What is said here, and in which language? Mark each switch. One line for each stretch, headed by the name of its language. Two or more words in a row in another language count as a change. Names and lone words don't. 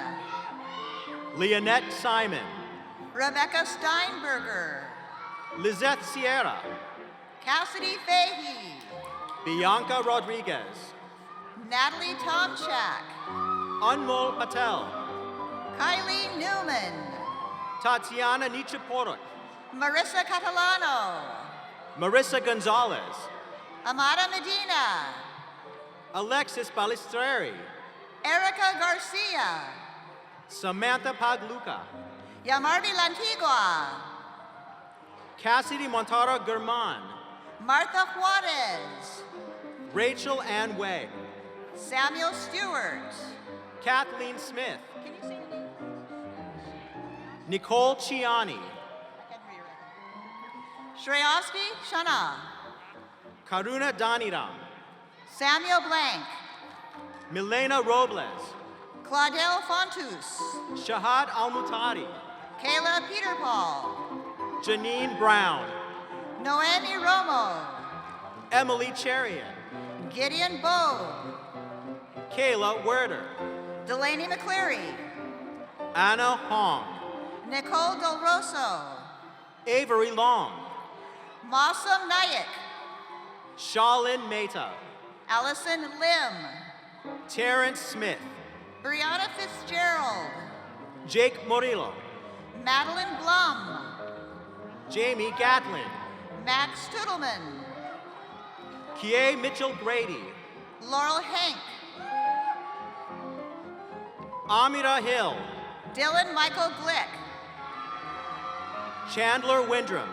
English: Leonette Simon, Rebecca Steinberger, Lizette Sierra, Cassidy Fahey, Bianca Rodriguez, Natalie Tomchak, Anmol Patel, Kylie Newman, Tatiana Nichaporuk, Marissa Catalano, Marissa Gonzalez, Amada Medina, Alexis Balistreri, Erica Garcia, Samantha Pagluca, Yamarvi Lantigua, Cassidy Montara German, Martha Juarez, Rachel Ann Way, Samuel Stewart. Kathleen Smith, Can you say the name? Nicole Ciani, I can't hear you. Shreyovsky Shana, Karuna Daniram, Samuel Blank, Milena Robles, Claudel Fontus, Shahad Almutari, Kayla Peter Paul, Janine Brown, Noemi Romo, Emily Chariot, Gideon Bowe, Kayla Werder, Delaney McCleary, Anna Hong, Nicole Del Rosso, Avery Long, Mossam Nayak, Shalin Mehta, Allison Lim, Terrence Smith, Brianna Fitzgerald, Jake Morillo, Madeline Blum, Jamie Gatlin, Max Toodleman, Kie Mitchell Grady, Laurel Hank, Amira Hill, Dylan Michael Glick, Chandler Windrum,